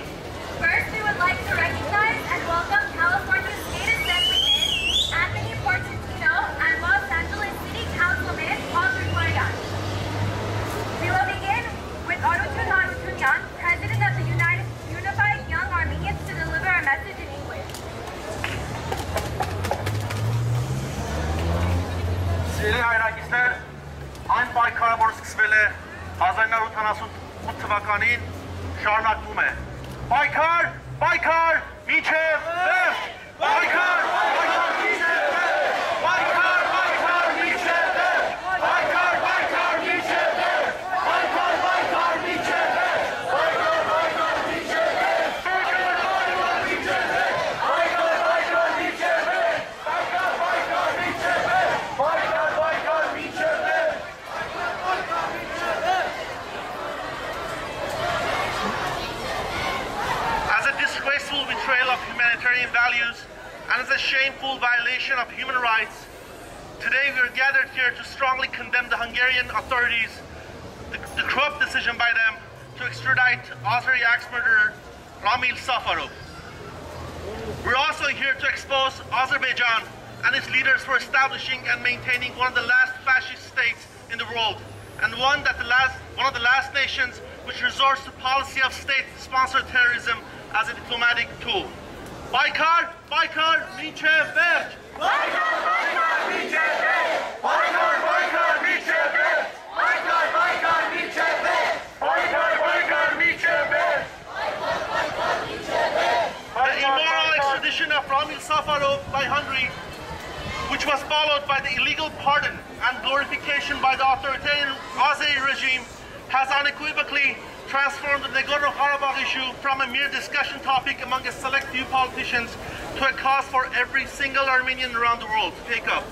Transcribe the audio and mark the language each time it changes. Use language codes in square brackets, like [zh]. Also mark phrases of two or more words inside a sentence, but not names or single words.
[en] First, we would like to recognize and welcome California State Assemblyman Anthony Portantino and Los Angeles City Councilman Audrey Guardian. We will begin with Arutun Harutunyan, President of the Unified Young Armenians, to deliver a message in English. [hy] Սիրելի հայրագիստներ, այն պայքարը, որ սկսվել է 1978 թվականին, շարունակվում է։ Պայքար, պայքար, մինչև վերջ! Պայքար, պայքար, մինչև վերջ! Պայքար, պայքար, մինչև վերջ! Պայքար, պայքար, մինչև վերջ! Պայքար, պայքար, մինչև վերջ! Պայքար, պայքար, մինչև վերջ! Պայքար, պայքար, մինչև վերջ! Պայքար, պայքար, մինչև վերջ! Պայքար, պայքար, մինչև վերջ! Պայքար, պայքար, մինչև վերջ! [en] As a disgraceful betrayal of humanitarian values and as a shameful violation of human rights, today we are gathered here to strongly condemn the Hungarian authorities, the corrupt decision by them to extradite Azeri axe murderer Ramil Safarov. We're also here to expose Azerbaijan and its leaders for establishing and maintaining one of the last fascist states in the world, and one of the last nations which resorts to policy of state-sponsored terrorism as a diplomatic tool. [hy] Պայքար, պայքար, մինչև վերջ! Պայքար, պայքար, մինչև վերջ! Պայքար, պայքար, մինչև վերջ! Պայքար, պայքար, մինչև վերջ! Պայքար, պայքար, մինչև վերջ! Պայքար, պայքար, մինչև վերջ! [en] The immoral extradition of Ramil Safarov by Hungary, which was followed by the illegal pardon and glorification by the authoritarian Azeri regime, has unequivocally transformed the Nagorno-Karabakh issue from a mere discussion topic among a select few politicians to a cause for every single Armenian around the world to take up.